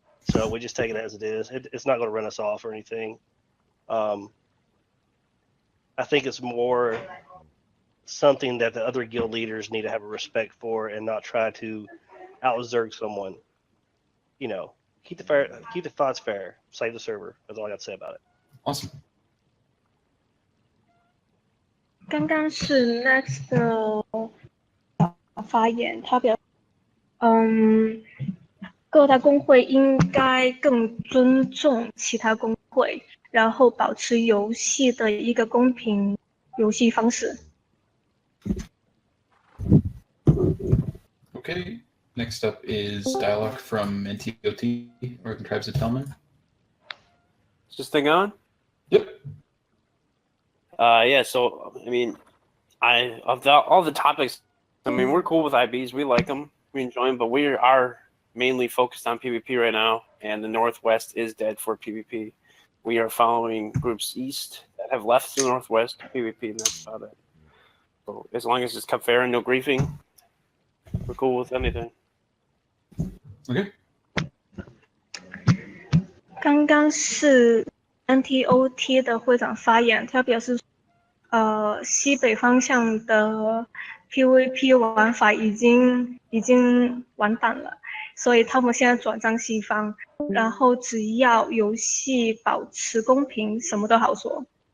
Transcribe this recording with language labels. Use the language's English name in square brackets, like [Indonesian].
[English] So we just take it as it is. It's not going to run us off or anything. I think it's more something that the other guild leaders need to have a respect for and not try to out-zerg someone. You know, keep the fights fair, save the server. That's all I got to say about it. Awesome. [Chinese] 刚刚是 Next 的发言，他表，各大工会应该更尊重其他工会，然后保持游戏的一个公平游戏方式。 [English] Okay. Next up is dialogue from NTOT, Northern Tribes of Telman. Is this thing going? Yep. Yeah. So I mean, all the topics. I mean, we're cool with IBs. We like them. We enjoy them. But we are mainly focused on PvP right now, and the Northwest is dead for PvP. We are following groups east that have left the Northwest to PvP, and that's about it. So as long as it's kept fair and no griefing, we're cool with anything. Okay. [Chinese] 刚刚是 NTOT 的会长发言，他表示，西北方向的 PVP 玩法已经完蛋了，所以他们现在转战西方，然后只要游戏保持公平，什么都好说。